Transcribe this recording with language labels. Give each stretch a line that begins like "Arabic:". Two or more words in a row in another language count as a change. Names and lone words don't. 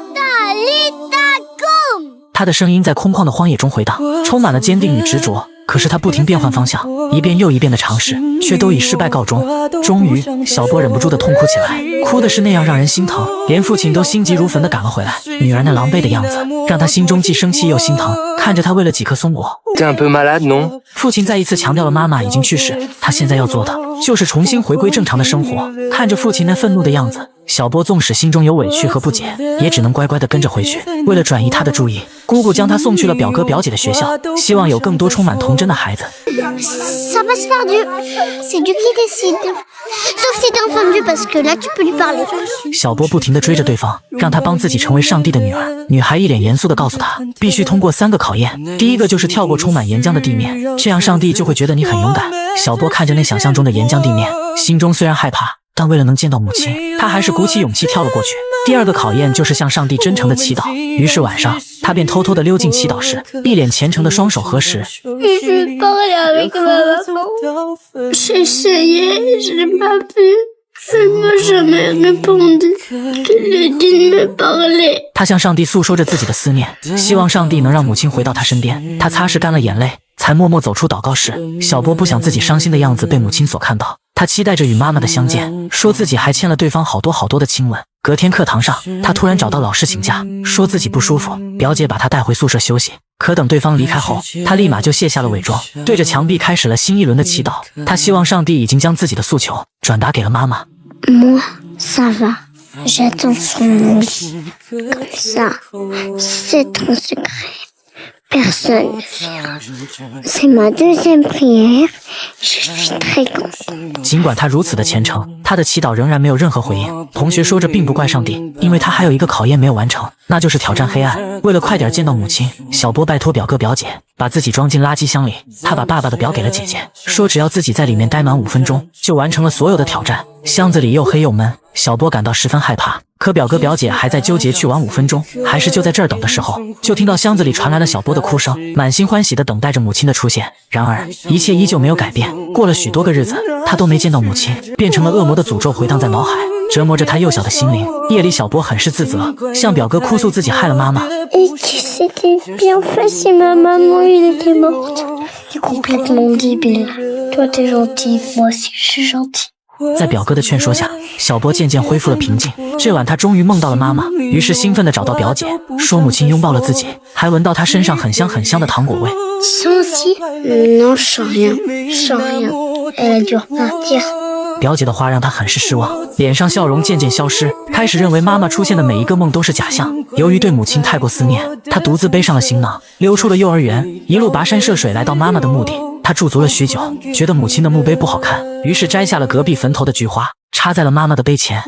Chinese: 他的声音在空旷的荒野中回荡，充满了坚定与执着。可是他不停变换方向，一遍又一遍的尝试，却都以失败告终。终于，小波忍不住的痛哭起来，哭的是那样让人心疼，连父亲都心急如焚的赶了回来。女儿那狼狈的样子，让他心中既生气又心疼。看着他为了几颗松果，
French: T'es un peu malade, non?
Chinese: 父亲再一次强调了妈妈已经去世，他现在要做的就是重新回归正常的生活。看着父亲那愤怒的样子，小波纵使心中有委屈和不解，也只能乖乖地跟着回去。为了转移他的注意，姑姑将他送去了表哥表姐的学校，希望有更多充满童真的孩子。
French: Ça va se faire Dieu. C'est Dieu qui décide. Sauf si t'es enfant de Dieu parce que là tu peux lui parler.
Chinese: 小波不停地追着对方，让他帮自己成为上帝的女儿。女孩一脸严肃地告诉他，必须通过3个考验，第一个就是跳过充满岩浆的地面，这样上帝就会觉得你很勇敢。小波看着那想象中的岩浆地面，心中虽然害怕，但为了能见到母亲，他还是鼓起勇气跳了过去。第二个考验就是向上帝真诚的祈祷。于是晚上，他便偷偷地溜进祈祷室，一脸虔诚的双手合十。
French: Je veux parler avec ma maman. J'ai essayé, j'ai pas pu. Elle m'a jamais répondu. Je lui ai dit de me parler.
Chinese: 他向上帝诉说着自己的思念，希望上帝能让母亲回到他身边。他擦拭干了眼泪，才默默走出祷告室。小波不想自己伤心的样子被母亲所看到，他期待着与妈妈的相见，说自己还欠了对方好多的亲吻。隔天课堂上，他突然找到老师请假，说自己不舒服，表姐把他带回宿舍休息。可等对方离开后，他立马就卸下了伪装，对着墙壁开始了新一轮的祈祷。他希望上帝已经将自己的诉求转达给了妈妈。
French: Moi, ça va. J'attends sur mon lit. Comme ça, c'est trop secret. Personne ne verra. C'est ma deuxième prière. Je suis très contente.
Chinese: 尽管他如此的虔诚，他的祈祷仍然没有任何回应。同学说着并不怪上帝，因为他还有一个考验没有完成，那就是挑战黑暗。为了快点见到母亲，小波拜托表哥表姐把自己装进垃圾箱里。他把爸爸的表给了姐姐，说只要自己在里面待满5分钟，就完成了所有的挑战。箱子里又黑又闷，小波感到十分害怕。可表哥表姐还在纠结去玩5分钟，还是就在这儿等的时候，就听到箱子里传来了小波的哭声，满心欢喜地等待着母亲的出现。然而一切依旧没有改变，过了许多个日子，他都没见到母亲，变成了恶魔的诅咒回荡在脑海，折磨着他幼小的心灵。夜里，小波很是自责，向表哥哭诉自己害了妈妈。
French: Et que c'était bien fait si ma maman elle était morte. T'es complètement débile. Toi t'es gentil, moi aussi je suis gentil.
Chinese: 在表哥的劝说下，小波渐渐恢复了平静。这晚他终于梦到了妈妈，于是兴奋地找到表姐，说母亲拥抱了自己，还闻到她身上很香的糖果味。
French: Tu sens aussi? Non, je sens rien. Je sens rien. Elle a dû repartir.
Chinese: 表姐的话让他很是失望，脸上笑容渐渐消失，开始认为妈妈出现的每一个梦都是假象。由于对母亲太过思念，他独自背上了行囊，溜出了幼儿园，一路跋山涉水来到妈妈的墓地。他驻足了许久，觉得母亲的墓碑不好看，于是摘下了隔壁坟头的菊花，插在了妈妈的碑前。